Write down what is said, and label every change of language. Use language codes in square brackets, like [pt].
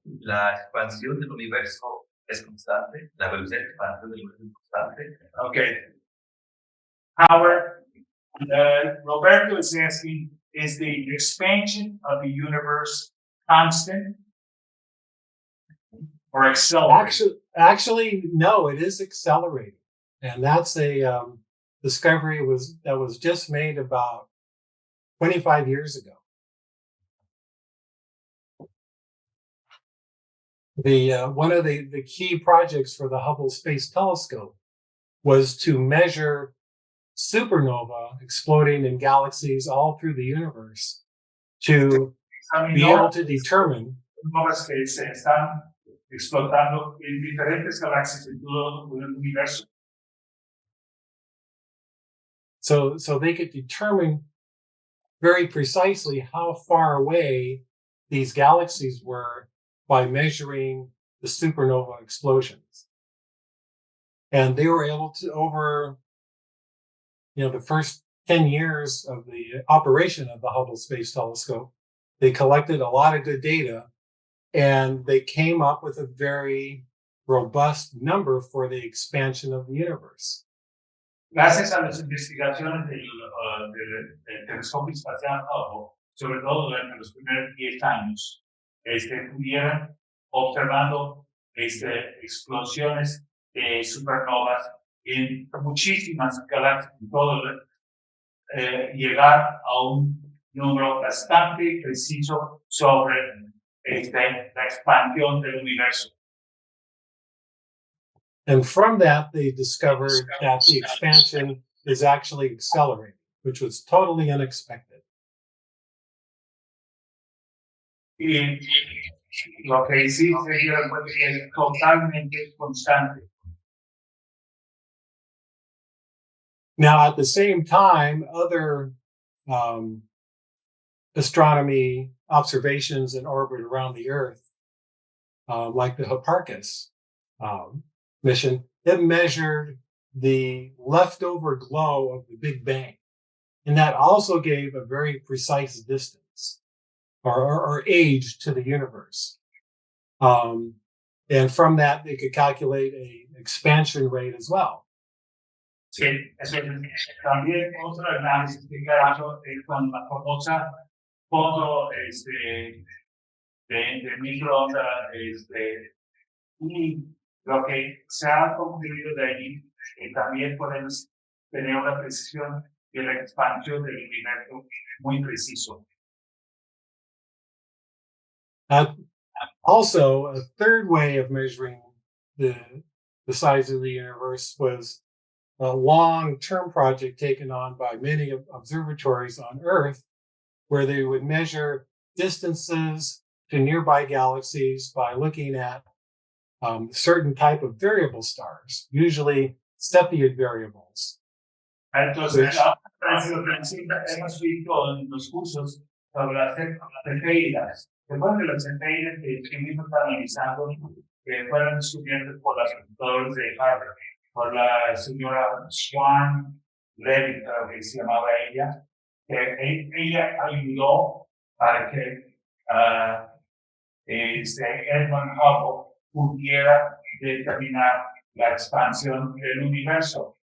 [es] La expansión del universo es constante, la velocidad de expansión del universo es constante. [en] Okay. Howard, Roberto is asking, is the expansion of the universe constant or accelerating? Actually, no, it is accelerating. And that's a discovery that was just made about 25 years ago. One of the key projects for the Hubble Space Telescope was to measure supernova exploding in galaxies all through the universe to be able to determine [es] Supernovas que se están explotando en diferentes galaxias en todo el universo. [en] so they could determine very precisely how far away these galaxies were by measuring the supernova explosions. And they were able to, over the first 10 years of the operation of the Hubble Space Telescope, they collected a lot of good data, and they came up with a very robust number for the expansion of the universe. [es] Gracias a las investigaciones del telescopio espacial Hubble, sobre todo durante los primeros 10 años, pudieron observando explosiones de supernovas en muchísimas galaxias y todo, llegar a un número bastante preciso sobre la expansión del universo. [en] And from that, they discovered that the expansion is actually accelerating, which was totally unexpected. [es] Y lo que sí se dio cuenta que es totalmente constante. [en] Now, at the same time, other astronomy observations in orbit around the Earth, like the Hipparchus mission, it measured the leftover glow of the Big Bang. And that also gave a very precise distance or age to the universe. And from that, they could calculate an expansion rate as well. [es] Sí, eso también otro análisis que hizo con la famosa foto de microondas, y lo que se ha concluido de allí, también podemos tener una precisión de la expansión del universo muy preciso. [en] Also, a third way of measuring the the size of the universe was a long-term project taken on by many observatories on Earth, where they would measure distances to nearby galaxies by looking at certain type of variable stars, usually Cepheid variables. [es] Entonces, Francisco, hemos visto en los cursos sobre las cefeidas. Después de las cefeidas que mismo está analizando, que fueron descubiertas por las computadoras de Harvard, por la señora Swan Levitt, creo que se llamaba ella, que ella ayudó para que Edmund Hubble pudiera determinar la expansión del universo.